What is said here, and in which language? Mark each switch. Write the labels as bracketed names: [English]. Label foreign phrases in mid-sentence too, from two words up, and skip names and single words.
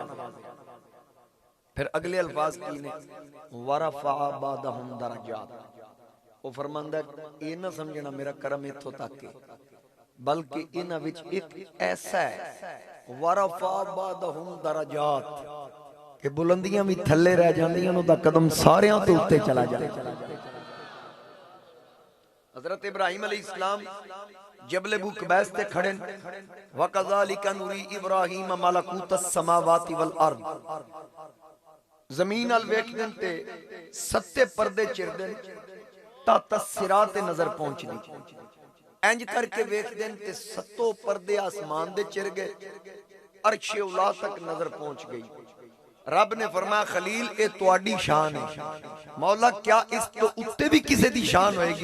[Punjabi] پھر اگلے الفاظ کی نے, [Arabic] ورفع بعضهم درجات, [Punjabi] او فرماندا ایہہ نہ سمجھنا میرا کرم ایتھوں تک ہے، بلکہ انہاں وچ اک ایسا ہے, [Arabic] ورفع بعضهم درجات, [Punjabi] کہ بلندیاں بھی تھلے رہ جاندیاں، اوہدا قدم ساریاں توں اتے چلا جائے. حضرت ابراہیم علیہ السلام جبل ابو قبیس تے کھڑے, [Arabic] وكذلك نري إبراهيم ملكوت السماوات والأرض, [Punjabi] زمین ال ویکھدے تے ستے پردے چیردے تاں صراط تے نظر پہنچدی، انج کر کے ویکھدے تے ستو پردے اسمان دے چر گئے، عرشِ علیٰ تک نظر پہنچ گئی. رب نے فرمایا، خلیل ایہہ تہاڈی شان ہے، مولا کیا اس توں اتے بھی کسے دی شان ہوئے گی?